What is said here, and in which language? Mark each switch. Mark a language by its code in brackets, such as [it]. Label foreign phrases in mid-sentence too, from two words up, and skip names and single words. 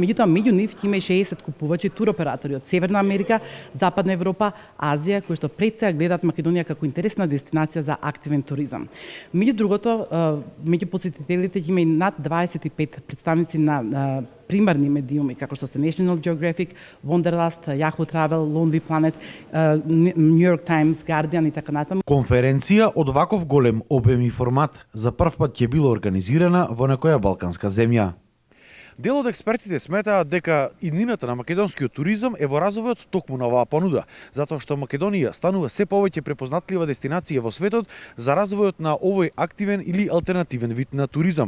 [mk] Меѓутоа, меѓу нив ќе има и 60 купувачи туроператори од Северна Америка, Западна Европа, Азија, кои што пред сега гледаат Македонија како интересна дестинација за активен туризам. Меѓу другото, меѓу посетителите ќе има и над 25 представници на примарни медиуми, како што се National Geographic, Wanderlust, Yahoo Travel, Lonely Planet, New York Times, Guardian и така натаму. Конференција од ваков голем обем и формат за прв пат ќе била организирана во некоја балканска земја. Дел од експертите сметаат дека иднината на македонскиот туризам е во развојот токму на оваа понуда, затоа што Македонија станува се повеќе препознатлива дестинација во светот за развојот на овој активен или алтернативен вид на туризам.